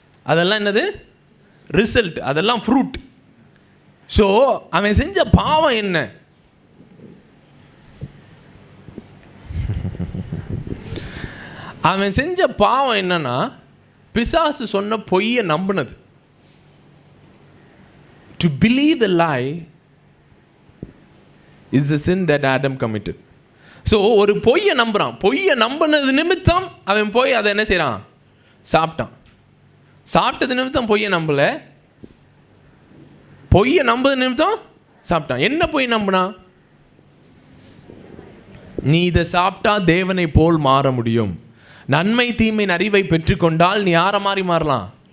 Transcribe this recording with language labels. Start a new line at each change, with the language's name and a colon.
Tamil: அதெல்லாம் என்னது? ரிசல்ட். அதெல்லாம் ஃப்ரூட். ஸோ அவன் செஞ்ச பாவம் என்ன? அவன் செஞ்ச பாவம் என்னன்னா, பிசாசு சொன்ன பொய்யை நம்பினது.
English: To believe the lie is the sin that Adam committed.
Tamil: So ஒரு பொய்யை நம்புகிறான். பொய்யை நம்பினது நிமித்தம் அவன் போய் அதை என்ன செய்கிறான்? சாப்பிட்டான். சாப்பிட்டது நிமித்தம் பொய்யை நம்பலை, பொய்யை நம்புறது நிமித்தம் சாப்பிட்டான். என்ன பொய் நம்பினா? நீ இதை சாப்பிட்டா தேவனை போல் மாற முடியும், நன்மை தீமையின் அறிவை பெற்றுக்கொண்டால் நீ யாரை மாதிரி மாறலாம்?